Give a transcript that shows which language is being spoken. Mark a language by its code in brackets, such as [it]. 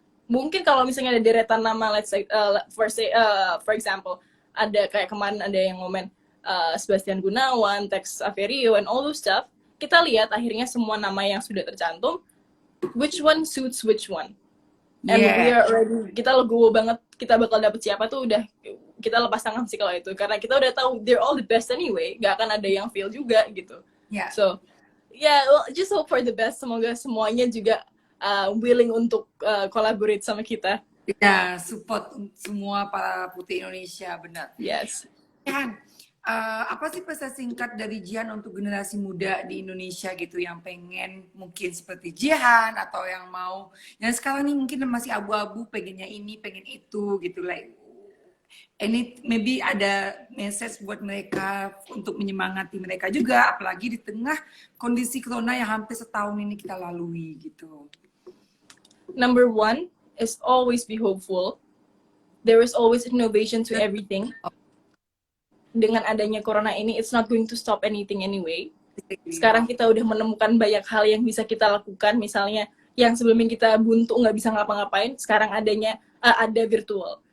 [id] Mungkin kalau misalnya ada deretan nama, [en] let's say, for example, [id] ada kayak kemarin ada yang ngomen Sebastian Gunawan, Tex Averio, [en] and all those stuff. [id] Kita lihat akhirnya semua nama yang sudah tercantum, [en] which one suits which one. And we are already, [id] kita legowo banget, kita bakal dapet siapa tuh udah, kita lepas tangan sih kalau itu. Karena kita udah tahu, [en] they're all the best anyway, [id] gak akan ada yang fail juga gitu. [en] So, well, just hope for the best. [id] Semoga semuanya juga willing untuk collaborate sama kita. Ya, support semua para putri Indonesia, benar. [en] Yes. [id] Jihan, apa sih pesan singkat dari Jihan untuk generasi muda di Indonesia gitu yang pengen mungkin seperti Jihan atau yang mau, yang sekarang nih mungkin masih abu-abu, pengennya ini, pengen itu gitu, like ini maybe ada message buat mereka untuk menyemangati mereka juga, apalagi di tengah kondisi corona yang hampir setahun ini kita lalui gitu. [en] Number one is always be hopeful. There is always innovation to everything. [id] Dengan adanya corona ini, [en] it's not going to stop anything anyway. [id] Sekarang kita udah menemukan banyak hal yang bisa kita lakukan. Misalnya, yang sebelumnya kita buntu nggak bisa ngapa-ngapain, sekarang ada virtual.